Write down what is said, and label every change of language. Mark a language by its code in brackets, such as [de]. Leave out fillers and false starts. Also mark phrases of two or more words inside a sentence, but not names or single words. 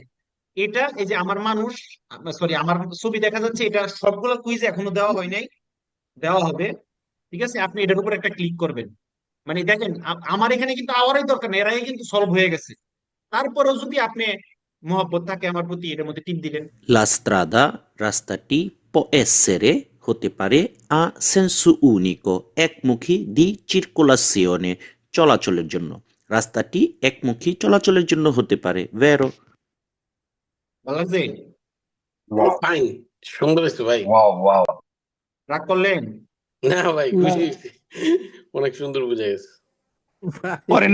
[bn] এটা এই যে আমার মানুষ, সরি আমার ছবি দেখা যাচ্ছে, এটা সবগুলো কুইজ এখনো দেওয়া হয় নাই, দেওয়া হবে, ঠিক আছে? আপনি এটার উপর একটা ক্লিক করবেন, মানে দেখেন আমার এখানে কিন্তু আওয়ারই দরকার নেই, এর আগে কিন্তু সলভ হয়ে গেছে। তারপরেও যদি আপনি মহব্বত থাকে আমার প্রতি, এটার মধ্যে টিপ দিলেন। [it] La strada, রাস্তাটি, può essere, [bn] হতে পারে, [it] a senso unico, একমুখী, di circolazione, [bn] চলাচলের জন্য। রাস্তাটি একমুখী চলাচলের জন্য হতে পারে, vero? ভালো লাগছে? ফাইন, সুন্দর হয়েছে ভাই। রাগ করলেন? না ভাই, খুশি হয়েছি, অনেক সুন্দর বুঝা গেছে। করেন